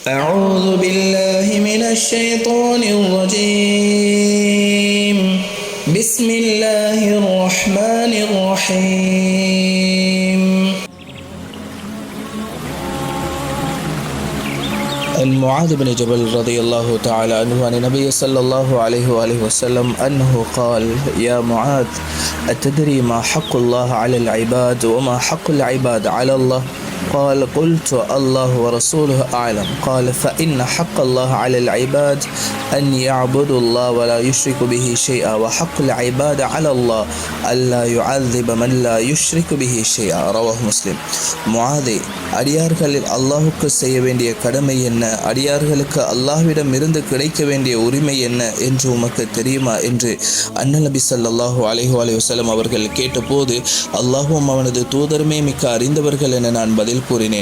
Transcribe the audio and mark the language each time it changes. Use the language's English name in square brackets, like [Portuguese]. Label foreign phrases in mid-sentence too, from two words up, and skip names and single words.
[Arabic] أعوذ بالله من الشيطان الرجيم بسم الله الرحمن الرحيم عن معاذ بن جبل رضي الله تعالى عنه عن النبي صلى الله عليه وآله وسلم أنه قال: يا معاذ أتدري ما حق الله على العباد وما حق العباد على الله؟ قال: قلت: الله ورسوله أعلم. قال: فإن حق الله على العباد أن يعبدوا الله ولا يشركوا به شيئا، وحق العباد على الله ألا يعذب من لا يشرك به شيئا. رواه مسلم. [Tamil] முஆதே, அடியார்களில் அல்லாஹுக்கு செய்ய வேண்டிய கடமை என்ன, அடியார்களுக்கு அல்லாஹ்விடம் இருந்து கிடைக்க வேண்டிய உரிமை என்ன என்று உமக்கு தெரியுமா என்று அன்னல் நபி [Arabic] صلى الله عليه وسلم [Tamil] அவர்கள் கேட்டபோது, அல்லாஹும் அவனது தூதருமே மிக்க அறிந்தவர்கள் என நான் பதில் கூறினேன்.